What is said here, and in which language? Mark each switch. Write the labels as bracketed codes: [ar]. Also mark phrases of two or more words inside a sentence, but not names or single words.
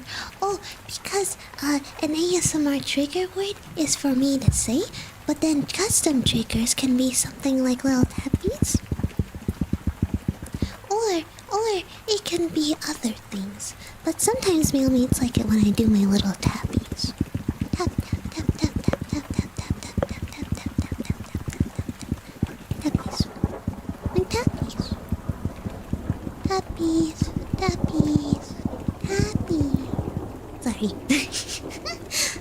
[en] Oh, because an ASMR trigger word is for me to say, but then custom triggers can be something like little tappies. Or it can be other things. But sometimes mailmates like it when I do my little tappies. Tap tap tap tap tap tap tap tap tap tap tap tap tap tap tap tappies. And tappies. Tappies. Tappies. Tappies. Sorry.